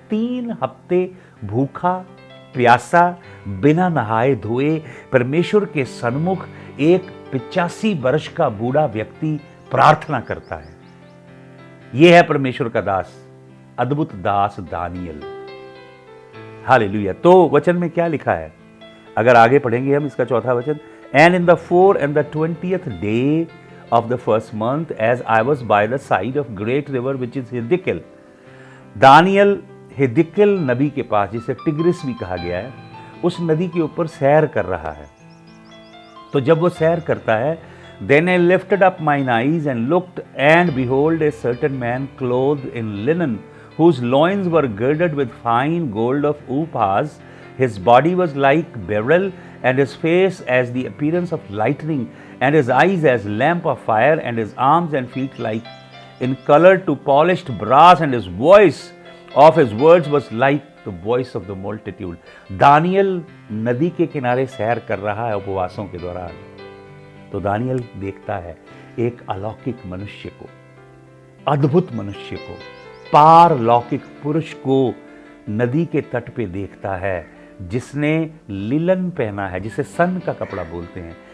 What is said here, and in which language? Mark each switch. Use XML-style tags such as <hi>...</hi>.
<hi>3 हफ्ते भूखा प्यासा, बिना नहाए धोए परमेश्वर के सन्मुख एक 85 वर्ष का बूढ़ा व्यक्ति प्रार्थना करता है। यह है परमेश्वर का दास, अद्भुत दास दानियल। हालेलुया। तो वचन में क्या लिखा है? अगर आगे पढ़ेंगे हम इसका 4था वचन,</hi> <en>And in the 4th and the 20th day of the first month, as I was by the side of great river which is Hiddekel.</en> <hi>Daniel हिद्किल नबी के पास, जिसे टिग्रिस भी कहा गया है, उस नदी के ऊपर सैर कर रहा है। तो जब वो सैर करता है</hi> <en>Then I lifted up mine eyes and looked, and behold, a certain man clothed in linen, whose loins were girded with fine gold of Uphaz. His body was like beryl, and his face as the appearance of lightning, and his eyes as lamp of fire, and his arms and feet like in color to polished brass, and his voice of his words was like the voice of the multitude.</en> <hi>Daniel नदी के किनारे सैर कर रहा है उपवासों के दौरान, तो दानियल देखता है एक अलौकिक मनुष्य को, अद्भुत मनुष्य को, पारलौकिक पुरुष को नदी के तट पे देखता है, जिसने लिलन पहना है, जिसे सन का कपड़ा बोलते हैं।</hi>